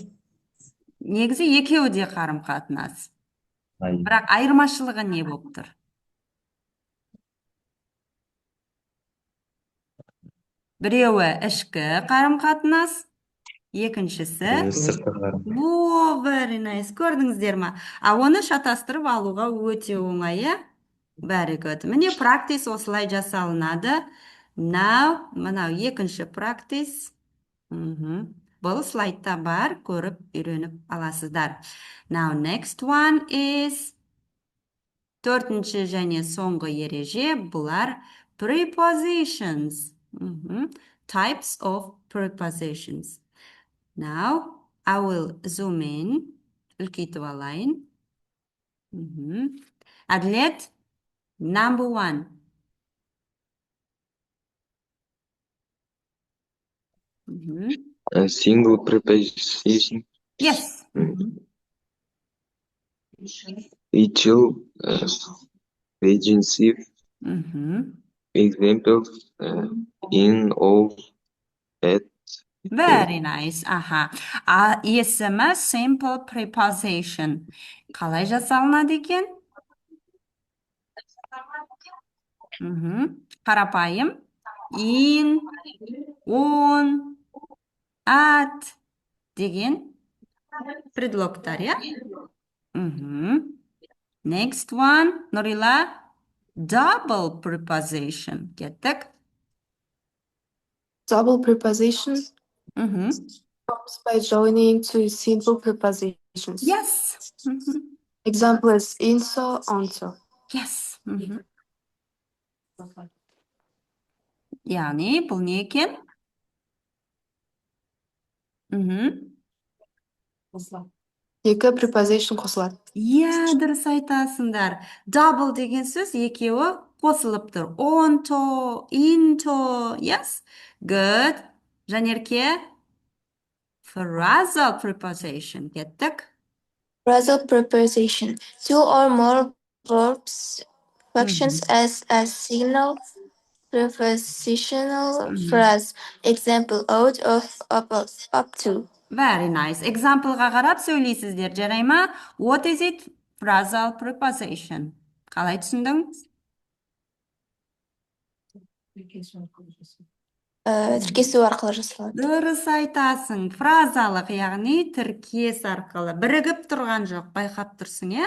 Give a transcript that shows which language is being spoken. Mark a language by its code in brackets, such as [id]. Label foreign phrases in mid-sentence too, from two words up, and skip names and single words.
[kk] Негізі екеуі де қарым-қатынас. Ай, Бірақ айырмашылығы не болып тұр? Біреуі ішкі қарым-қатынас, екіншісі біреуі сыртқы қарым-қатынас. [en] very nice. [kk] Көрдіңіздер ма? Оны шатастырып алуға өте оңай, иә? [en] Very good. [kk] Міне practice осылай жасалынады. Now, мынау екінші practice. Бұл слайдта бар, көріп үйреніп аласыздар. [en] Now, next one is [kk] төртінші және соңғы ереже, бұлар [en] prepositions. Types of prepositions. Now, I will zoom in. [kk] Үлкейтіп алайын. Әділет, [en] number 1. A single preposition. Yes. Equal, agency. Examples, in, of, at. Very nice. [kk] Есімі [en] simple preposition. [kk] Қалай жасалынады екен? Қарапайым. [en] In, on, at [kk] деген предлогтар, иә? [en] Next one, Нұрила, double preposition. Кеттік. Double preposition forms by joining two simple prepositions. Yes. Example is inso, onso. Yes. [kk] Яғни, бұл не екен? Екі preposition қосылады. Иә, дұрыс айтасыңдар. Double деген сөз екеуі қосылып тұр. [en] Onto, into, yes? Good. Жанерке? Phrasal preposition. Кеттік. Phrasal preposition. Two or more verbs functions as a signal prepositional phrase. Example, out of, up to. Very nice. [kk] Exampleға қарап сөйлейсіздер, жарай ма? [en] What is it? Phrasal preposition. [kk] Қалай түсіндің? Тіркесу арқылы жасалады. Дұрыс айтасың. Фразалық, яғни тіркес арқылы. Бірігіп тұрған жоқ, байқап тұрсың, е?